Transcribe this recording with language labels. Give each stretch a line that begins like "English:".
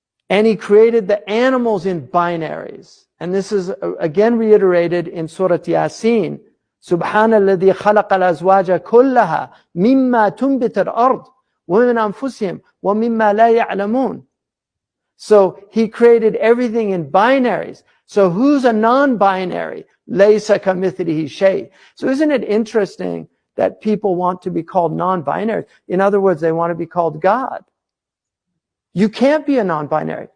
English: And he created the animals in binaries. And this is again reiterated in Surah Yasin.
Arabic: سبحان الذي خلق الأزواج كلها مما تنبت الأرض ومن أنفسهم ومما لا يعلمون.
English: So he created everything in binaries. So who's a non-binary?
Arabic: ليس كمثله شيء.
English: So isn't it interesting that people want to be called non-binary? In other words, they want to be called God. You can't be a non-binary.